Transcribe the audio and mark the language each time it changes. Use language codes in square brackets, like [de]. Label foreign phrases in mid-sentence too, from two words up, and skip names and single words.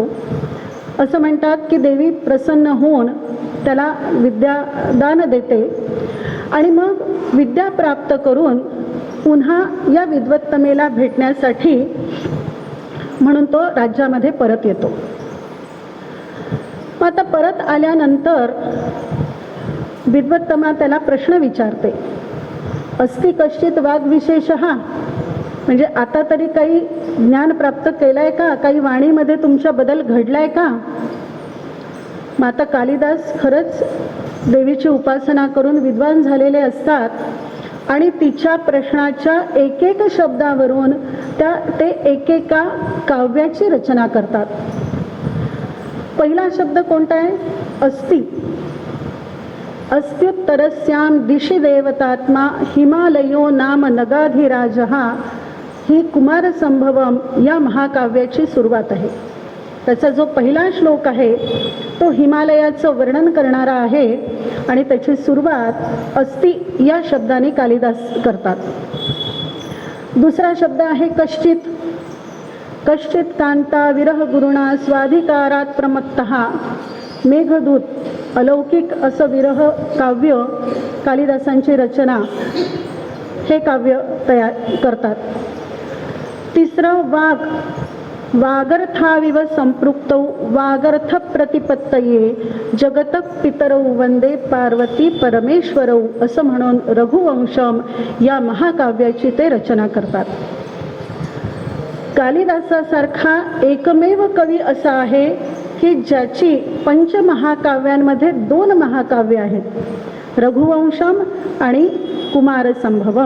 [mr] असं म्हणतात की देवी प्रसन्न होऊन त्याला विद्यादान देते आणि मग विद्या प्राप्त करून पुन्हा या विद्वत्तमेला भेटण्यासाठी म्हणून तो राज्यामध्ये परत येतो. मग आता परत आल्यानंतर विद्वत्तमा त्याला प्रश्न विचारते, [sa] अस्ति कश्चित वाग विशेषः, [mr] म्हणजे आता तरी काही ज्ञान प्राप्त केलंय का, काही वाणीमध्ये तुमच्या बदल घडलाय का. मग आता कालिदास खरंच देवीची उपासना करून विद्वान झालेले असतात आणि तिच्या प्रश्नाच्या एक एक शब्दावरून ते एकेका काव्याची रचना करतात. पहिला शब्द कोणता आहे, अस्ति. [sa] अस्त्युत्तरस्यां दिशि देवतात्मा हिमालयो नाम नगाधिराजः, [mr] ही कुमारसंभवम या महाकाव्याची सुरुवात आहे. त्याचा जो पहिला श्लोक आहे तो हिमालयाचं वर्णन करणारा आहे आणि त्याची सुरुवात अस्ति या शब्दाने कालिदास करतात. दुसरा शब्द आहे कश्चित. [sa] कश्चित कांता विरह गुरुणा स्वाधिकारात प्रमत्तः, मेघदूत, [mr] अलौकिक असं विरह काव्य कालिदासांची रचना, हे काव्य तयार करतात. [sa] तिसरं वाग. वागर्थाविव संपृक्तौ वागर्थ प्रतिपत्तये जगत पितरौ वंदे पार्वती परमेश्वरौ, [mr] असं म्हणून रघुवंशम या महाकाव्याची ते रचना करतात. कालिदासासारखा एकमेव कवी असा आहे की ज्याची पंचमहाकाव्यांमध्ये 2 महाकाव्य आहेत, रघुवंशम आणि कुमारसंभवम.